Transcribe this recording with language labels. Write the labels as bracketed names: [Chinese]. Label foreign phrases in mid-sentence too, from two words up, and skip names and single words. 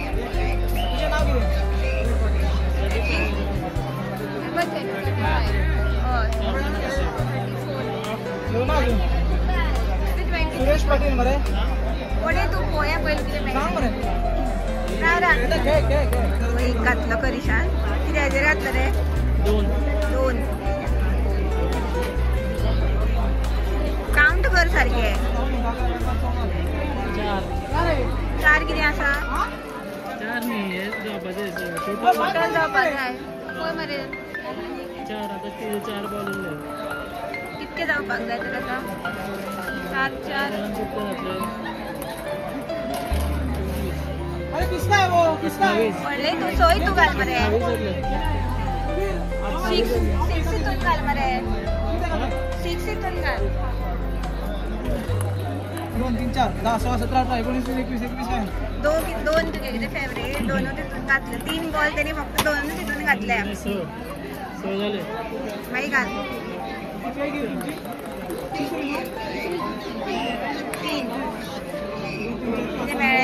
[Konkani] सुरेश पाटील मरे कोणे तू पोया पहिले किती घातलं करिशान. किती हाजेर घातलं रे? 2 काउंट कर सारखे. 4 किती असा? 4 नाही टोटल जावपाक जाय. होय मरे 4 आता 4 बॉल कितके जावपाक जाय तर आता 4 अरे [Hindi] किसका है वो किसका है? [Konkani] पडले तू सोय तू घाल मरे. 6 तू घाल मरे. 6 तू घाल. 2 3 4 10 16 17 18 19 20 21 आहे. [Marathi] 2 तुझे फेवरेट. 2 तिथून घातले. 3 बॉल त्यांनी फक्त 2 तिथून घातले. बाई घाल. 3 किती मिळाले?